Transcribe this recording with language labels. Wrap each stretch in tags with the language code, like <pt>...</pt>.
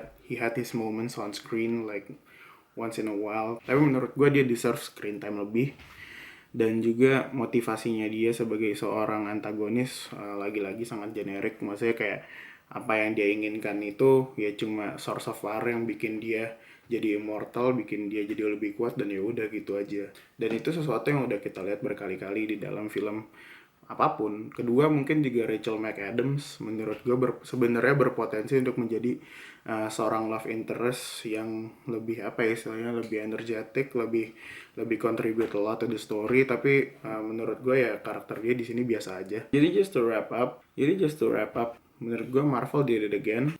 <en>He had his moments on screen like once in a while.</en> <id>Tapi menurut gue dia</id> <en>deserve screen time</en> <id>lebih. Dan juga motivasinya dia sebagai seorang antagonis lagi-lagi sangat generik. Maksudnya kayak apa yang dia inginkan itu ya cuma</id> <en>source of power</en> <id>yang bikin dia jadi immortal, bikin dia jadi lebih kuat, dan ya udah gitu aja. Dan itu sesuatu yang udah kita lihat berkali-kali di dalam film apapun. Kedua, mungkin juga Rachel McAdams menurut gue sebenarnya berpotensi untuk menjadi seorang love interest yang lebih istilahnya lebih energetik, lebih</id> <en>contribute a lot to the story.</en> <id>Tapi menurut gue ya karakter dia di sini biasa aja.</id> <en>Jadi just to wrap up,</en> <id>menurut gue</id> <en>Marvel did it again.</en>